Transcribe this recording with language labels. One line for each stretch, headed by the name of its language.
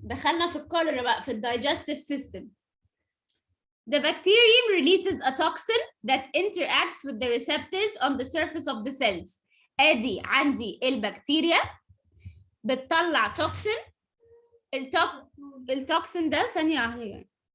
Arabic: دخلنا في الكوليرا بقى في digestive system.
English: The bacterium releases a toxin that interacts with the receptors on the surface of the cells.
Arabic: ادي عندي البكتيريا بتطلع توكسين. التوكسين ده ثانية واحدة.